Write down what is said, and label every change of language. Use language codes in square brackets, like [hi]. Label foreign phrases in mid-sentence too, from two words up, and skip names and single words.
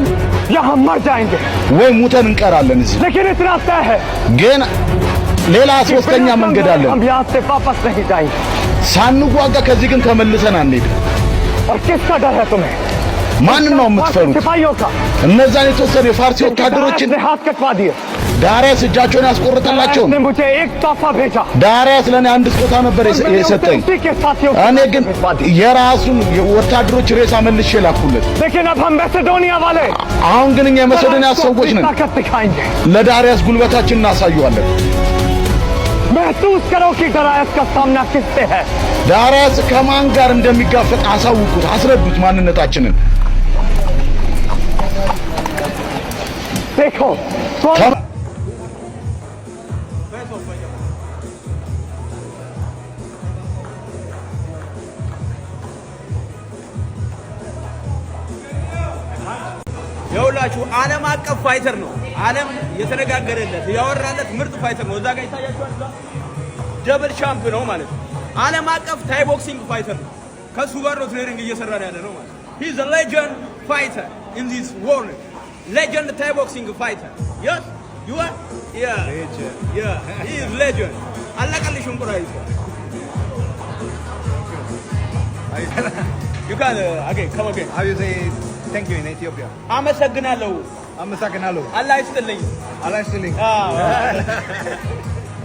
[hi] या हम मर जाएंगे [am] ወይ ሙተን እንቀራለን እዚህ [hi] लेकिन इतना तय है [am] ግን ሌላ ሶስተኛ መንገድ አለ [hi] हम यहां से वापस नहीं जाएंगे [am] ሳንዋጋ ከዚህ ግን ተመልሰን አንሄድም [hi] और किसका डर है तुम्हें [am] ማንን ነው የምትፈሩት [hi] सिपाहियों का [am] እነዛን የተወሰኑ የፋርሲ ወታደሮችን [hi] हाथ कटवा दिए [am] ዳሪያስ እጃቸውን ያስቆርጠላቸው [hi] ने मुझे एक तोहफा भेजा [am] ዳሪያስ ለኔ አንድ ስጦታ ነበር የሰጠኝ እኔ ግን የራሱን ወታደሮች ሬሳ መልሼ ላኩለት [hi] लेकिन अब हम मैसेडोनिया वाले [am] አሁን ግን እኛ የመሰዶኒያ ሰዎች ነን [hi] ताकत दिखाएंगे [am] ለዳሪያስ ጉልበታችንን እናሳየዋለን [hi] महसूस करो कि डारियस का सामना किससे है [am] ዳሪያስ ከማን ጋር እንደሚጋፈጥ አሳውቁት አስረዱት ማንነታችንን [hi] देखो [am] የሁላችሁ ዓለም አቀፍ ፋይተር ነው። ዓለም የተነጋገረለት ያወራለት ምርጥ ፋይተር ነው። እዛ ጋር ይታያችኋል። [en] double champ [am] ነው ማለት ነው። ዓለም አቀፍ [en] Thai boxing fighter [am] ነው። ከሱ ጋር ነው ትሬኒንግ እየሰራን ያለ ነው ማለት ነው። [en] he is a legend fighter in this world. Legend Thai boxing fighter. Yes? You are? Yeah. Legend. Yeah. He is legend. Allah kalli shumkura is. You can again come again. How you say thank you in Ethiopia? [am] አመሰግናለሁ. አመሰግናለሁ. Allah ይስጥልኝ. Allah ይስጥልኝ.